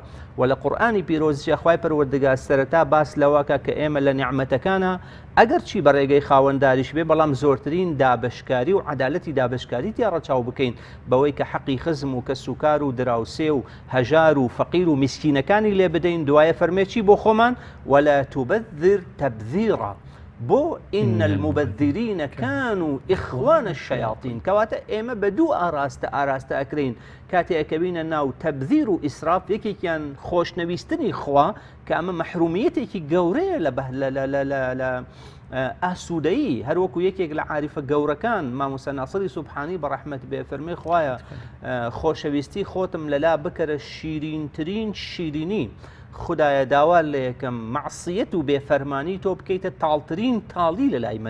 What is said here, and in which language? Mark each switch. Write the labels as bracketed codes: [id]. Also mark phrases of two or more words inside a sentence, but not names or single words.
[ckb] و لە قورئانی پیرۆزیە خوای پەروەردگار سەرەتا باس لەوەکە کە ئێمە لە نیعمەتەکانە ئەگەر چی بەڕێگەی خاوەنداریش بێ بەڵام زۆرترین دابشکاری و عەدالەتی دابشکاری تیا ڕەچاو بکەین بەوەی کە حەقی خزم و کە سوکار و دراوسێ و هەژار و فەقیر و میسکینەکانی لێ بدەین. دوایە فەرمێکی بۆ خۆمان [ar] ولا تبذر تبذیرا [ckb] بۆ [ar] ئین المبذرین كانوا إخوان الشياطين [ckb] کەواتە ئێمە بە دوو ئاراستە ئەکرین کاتێ ئەکەوینە ناو تەبذیر و ئیسراف، یەکێکیان خۆشنەویستنی خوا کە ئەمە مەحرومیەتێکی گەورەیە لە ئاسوودەیی، هەروەکو یەکێک لە عاریفە گەورەکان مامۆستا ناصری سوبحانی بەڕەحمەت بێ فەرمێ خوایە خۆشەویستی خۆتم لەلا بکەرە شیرینترین شیرینی، خدایە داوا لە یەکەم معسیەت و بێفەرمانی تۆ بکەیتە تاڵترین تاڵی لە لای من.